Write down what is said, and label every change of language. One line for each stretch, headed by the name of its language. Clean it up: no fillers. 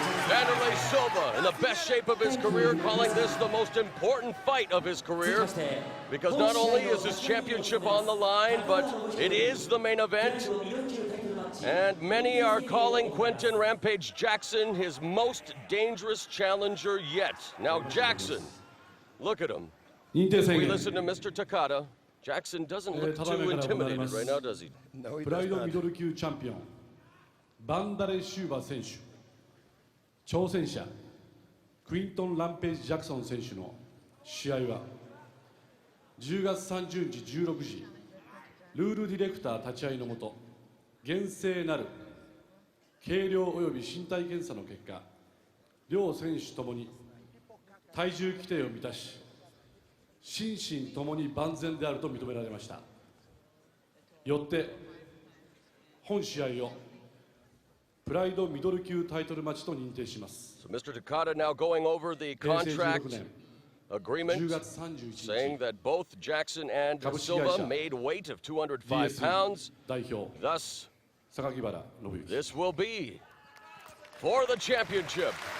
English: Wanderlei Silva in the best shape of his career, calling this the most important fight of his career, because not only is his championship on the line, but it is the main event. And many are calling Quinton Rampage Jackson his most dangerous challenger yet. Now Jackson, look at him. We listen to Mr. Takada. Jackson doesn't look too intimidated right now, does he? No, he
Japanese: プラ
English: does
Japanese: イド
English: not.
Japanese: ミドル級チャンピオンバンダレ・シューバ選手、挑戦者クイントン・ランページ・ジャクソン選手の試合は10月30日16時ルールディレクター立ち会いのもと厳正なる計量及び身体検査の結果両選手ともに体重規定を満たし心身ともに万全であると認められました。よって本試合をプライドミドル級タイトルマッチと認定します。
English: So Mr. Takada now going over the contract agreement, saying that both Jackson and Silva made weight of 205 pounds. Thus, this will be for the championship.